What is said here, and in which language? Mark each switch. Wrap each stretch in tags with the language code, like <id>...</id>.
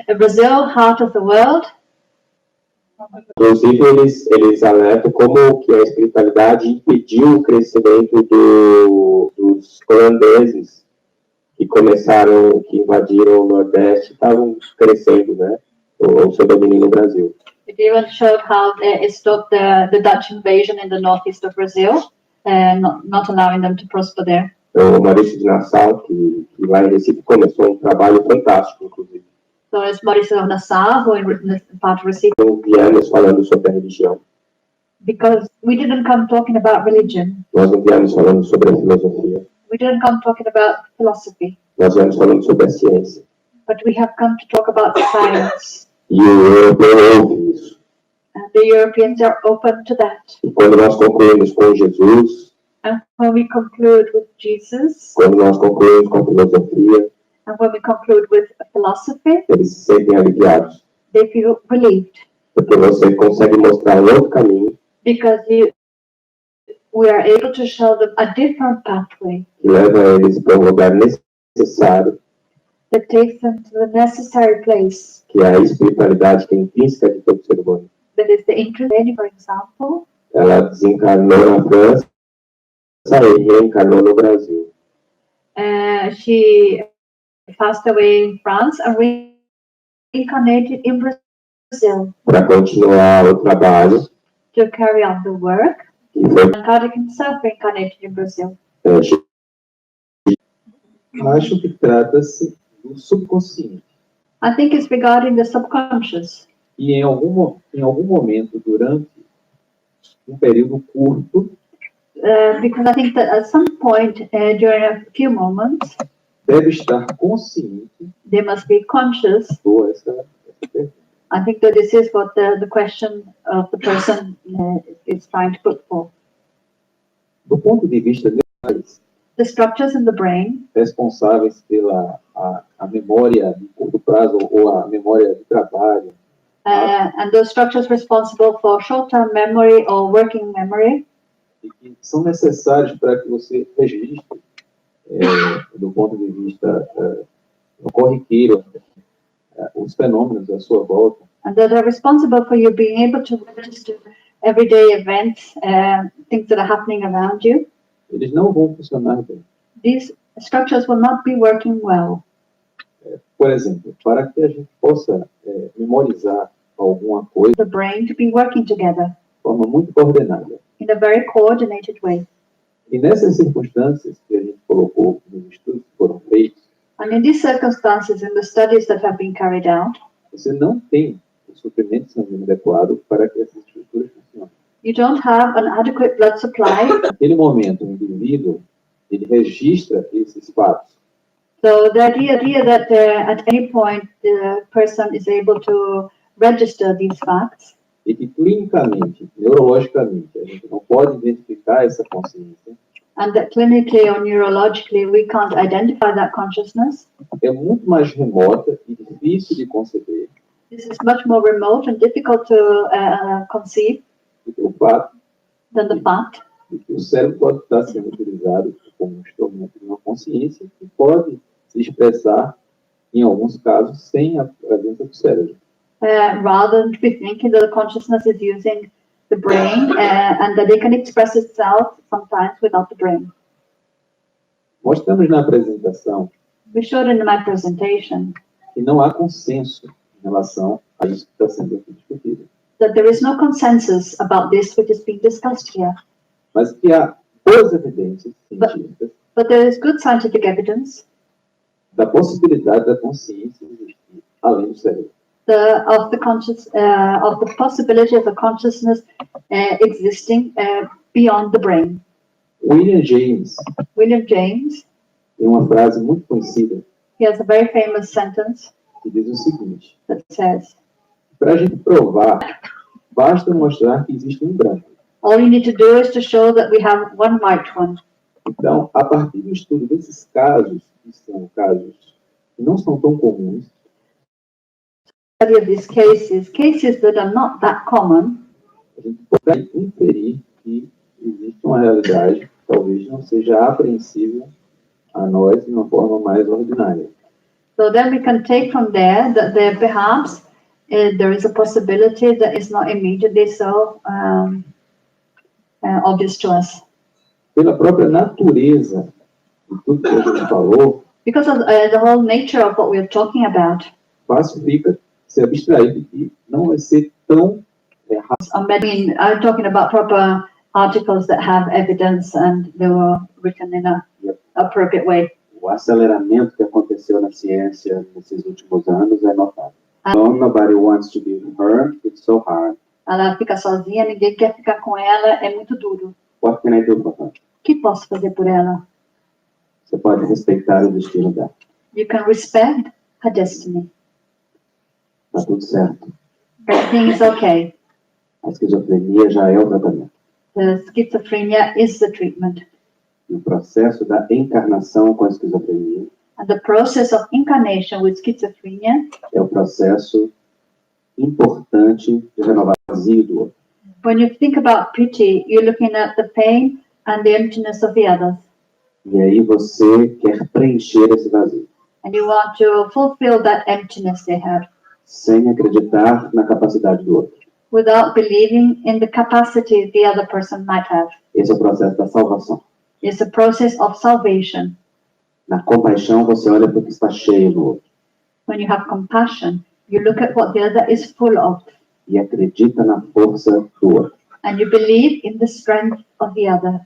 <en>Brasil, heart of the world.</en> <pt>Inclusive, eles alertam como que a espiritualidade impediu o crescimento dos holandeses que invadiram o Nordeste, estavam crescendo, né? O seu domínio no Brasil.</pt> <en>It even showed how it stopped the Dutch invasion in the northeast of Brazil, not allowing them to prosper there.</en> <pt>Então, o Maurício de Nassau, que lá em Recife começou trabalho fantástico, inclusive.</pt> <en>So it's Maurício of Nassau, who in part of Recife.</en> <pt>Não viemos falando sobre a religião.</pt> <en>Because we didn't come talking about religion.</en> <pt>Nós não viemos falando sobre a filosofia.</pt> <en>We didn't come talking about philosophy.</en> <pt>Nós viemos falando sobre a ciência.</pt> <en>But we have come to talk about science.</en> <pt>E o europeu ouve isso.</pt> <en>And the Europeans are open to that.</en> <pt>E quando nós concluímos com Jesus,</pt> <en>And when we conclude with Jesus,</en> <pt>quando nós concluímos com a filosofia,</pt> <en>and when we conclude with philosophy,</en> <pt>eles se sentem aliviados.</pt> <en>they feel relieved.</en> <pt>Porque você consegue mostrar outro caminho</pt> <en>Because we are able to show them a different pathway</en> <pt>que leva eles para um lugar necessário</pt> <en>that takes them to the necessary place.</en> <pt>Que é a espiritualidade que é intrínseca de todo ser humano.</pt> <en>That is the interest, for example.</en> <pt>Ela desencarnou na França e reencarnou no Brasil.</pt> <en>She passed away in France and reincarnated in Brazil.</en> <pt>Para continuar o trabalho.</pt> <en>To carry on the work.</en> <pt>E foi.</pt> <en>Kardec himself reincarnated in Brazil.</en> <pt>Acho que trata-se do subconsciente.</pt> <en>I think it's regarding the subconscious.</en> <pt>E em algum momento, durante período curto,</pt> <en>because I think that at some point, during a few moments,</en> <pt>deve estar consciente.</pt> <en>They must be conscious.</en> <pt>Essa pergunta.</pt> <en>I think that this is what the question of the person is trying to put forth.</en> <pt>Do ponto de vista deles,</pt> <en>the structures in the brain</en> <pt>responsáveis pela a memória de curto prazo ou a memória de trabalho.</pt> <en>And those structures responsible for short-term memory or working memory.</en> <pt>E que são necessários para que você registre, do ponto de vista corriqueiro, os fenômenos à sua volta.</pt> <en>And that are responsible for you being able to register everyday events, things that are happening around you.</en> <pt>Eles não vão funcionar bem.</pt> <en>These structures will not be working well.</en> <pt>Por exemplo, para que a gente possa memorizar alguma coisa,</pt> <en>the brain to be working together</en> <pt>de forma muito coordenada.</pt> <en>In a very coordinated way.</en> <pt>E nessas circunstâncias que a gente colocou nos estudos que foram feitos,</pt> <en>and in these circumstances, in the studies that have been carried out,</en> <pt>você não tem o suprimento sanguíneo adequado para que essas estruturas funcionem.</pt> <en>You don't have an adequate blood supply.</en> <pt>Naquele momento, o indivíduo ele registra esses fatos.</pt> <en>So the idea that at any point the person is able to register these facts.</en> <pt>E que clinicamente, neurologicamente, a gente não pode identificar essa consciência.</pt> <en>And that clinically or neurologically we can't identify that consciousness.</en> <pt>É muito mais remota e difícil de conceber.</pt> <en>This is much more remote and difficult to conceive.</en> <pt>Do que o fato</pt> <en>than the fact</en> <pt>de que o cérebro pode estar sendo utilizado como um instrumento de uma consciência que pode se expressar, em alguns casos, sem a presença do cérebro.</pt> <en>Rather than to be thinking that the consciousness is using the brain and that it can express itself sometimes without the brain.</en> <pt>Mostramos na apresentação</pt> <en>We showed in my presentation</en> <pt>que não há consenso em relação a isso que está sendo aqui discutido.</pt> <en>That there is no consensus about this which is being discussed here.</en> <pt>Mas que há boas evidências científicas</pt> <en>but there is good scientific evidence</en> <pt>da possibilidade da consciência existir além do cérebro.</pt> <en>Of the possibility of a consciousness existing beyond the brain.</en> <pt>William James tem uma frase muito conhecida.</pt> <en>He has a very famous sentence</en> <pt>que diz o seguinte:</pt> <en>that says,</en> <pt>para a gente provar, basta mostrar que existe branco.</pt> <en>All you need to do is to show that we have one white one.</en> <pt>Então, a partir do estudo desses casos, que são casos que não são tão comuns,</pt> <en>study of these cases that are not that common,</en> <pt>a gente pode inferir que existe uma realidade que talvez não seja apreensível a nós de uma forma mais ordinária.</pt> <en>So then we can take from there that there perhaps there is a possibility that is not immediately so obvious to us.</en> <pt>Pela própria natureza de tudo que a gente falou,</pt> <en>because of the whole nature of what we are talking about,</en> <pt>fácil fica se abstrair de que não vai ser tão</pt> <en>I'm talking about proper articles that have evidence and they were written in a appropriate way.</en> <pt>O aceleramento que aconteceu na ciência nesses últimos anos é notável.</pt> <en>Nobody wants to be her, it's so hard.</en> <pt>Ela fica sozinha, ninguém quer ficar com ela, é muito duro.</pt> <en>What can I do for her?</en> <pt>O que posso fazer por ela? Você pode respeitar o destino dela.</pt> <en>You can respect her destiny.</en> <pt>Tá tudo certo.</pt> <en>Everything is okay.</en> <pt>A esquizofrenia já é o tratamento.</pt> <en>The schizophrenia is the treatment.</en> <pt>E o processo da encarnação com a esquizofrenia</pt> <en>And the process of incarnation with schizophrenia</en> <pt>é o processo importante de renovar o vazio do outro.</pt> <en>When you think about pity, you're looking at the pain and the emptiness of the others.</en> <pt>E aí você quer preencher esse vazio.</pt> <en>And you want to fulfill that emptiness they have.</en> <pt>Sem acreditar na capacidade do outro.</pt> <en>Without believing in the capacity the other person might have.</en> <pt>Esse é o processo da salvação.</pt> <en>It's a process of salvation.</en> <pt>Na compaixão, você olha para o que está cheio no outro.</pt> <en>When you have compassion, you look at what the other is full of.</en> <pt>E acredita na força do outro.</pt> <en>And you believe in the strength of the other.</en>